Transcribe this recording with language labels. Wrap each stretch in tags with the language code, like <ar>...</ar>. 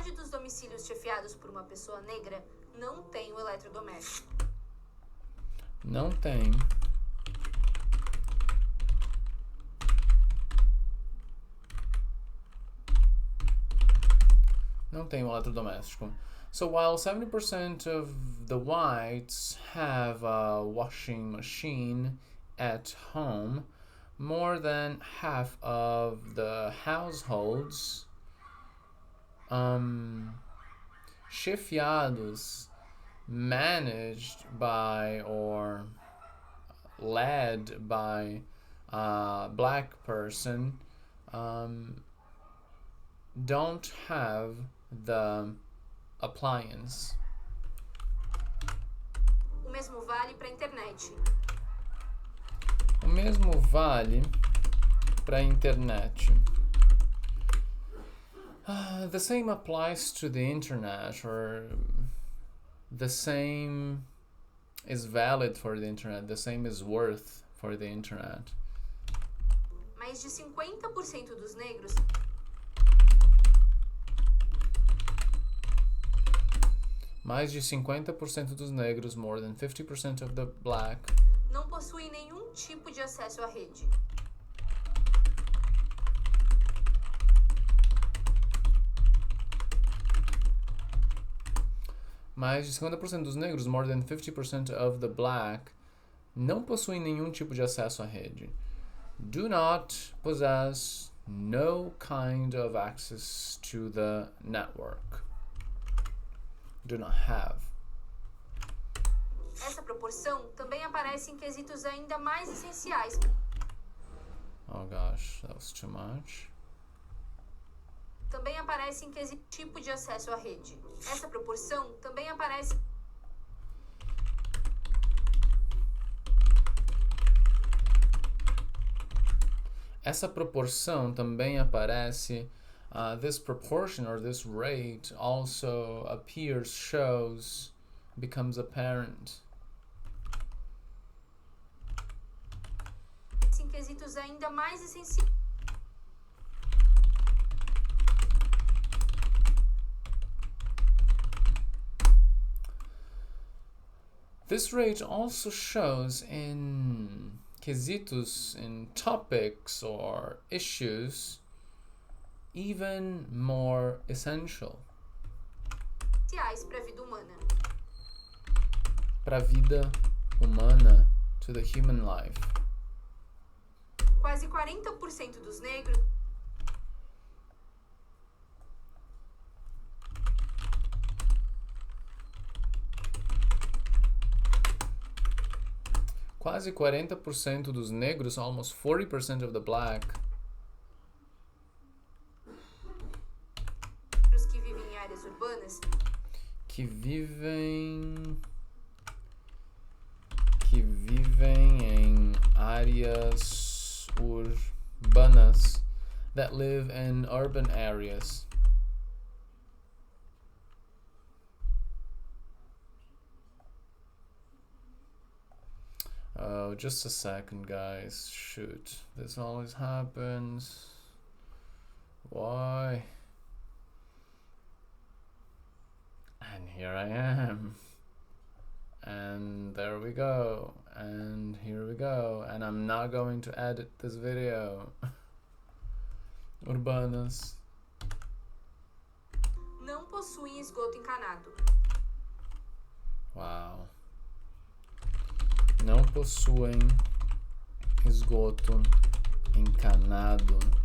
<pt>domicílios chefiados por uma pessoa negra não têm o eletrodoméstico. Não tem. Não tem o eletrodoméstico.</pt> <en>So while 70% of the whites have a washing machine at home, more than half of the households chefiados, managed by or led by a black person, don't have the appliance.</en> <pt>O mesmo vale para a internet. O mesmo vale para a internet.</pt> <en>The same applies to the internet, or the same is valid for the internet, the same is worth for the internet.</en> <pt>Mais de 50% dos negros Mais de 50% dos negros,</pt> <en>more than 50% of the black,</en> <pt>não possuem nenhum tipo de acesso à rede. mais de 50% dos negros,</pt> <en>more than 50% of the black,</en> <pt>não possuem nenhum tipo de acesso à rede.</pt> <en>Do not possess no kind of access to the network. Do not have.</en> <pt>Essa proporção também aparece em quesitos ainda mais essenciais.</pt> <en>Oh gosh, that was too much.</en> <pt>Também aparece em quesito tipo de acesso à rede. Essa proporção também aparece. Essa proporção também aparece.</pt> <en>This proportion or this rate also appears, shows, becomes apparent.</en> <pt>Em quesitos ainda mais essenciais.</pt> <en>This rate also shows in quesitos, in topics or issues, even more essential.</en> <pt>Para a vida humana. Para a vida humana,</pt> <en>to the human life.</en> <pt>Quase 40% dos negros Quase 40% dos negros,</pt> <en>almost 40% of the black,</en> <pt>os que vivem em áreas urbanas, que vivem em áreas urbanas,</pt> <en>that live in urban areas. Oh, just a second, guys. Shoot, this always happens. Why? And here I am. And there we go. And here we go. And I'm not going to edit this video.</en> <pt>Urbanas. não possuem esgoto encanado.</pt> <en>Wow.</en> <pt>Não possuem esgoto encanado.</pt>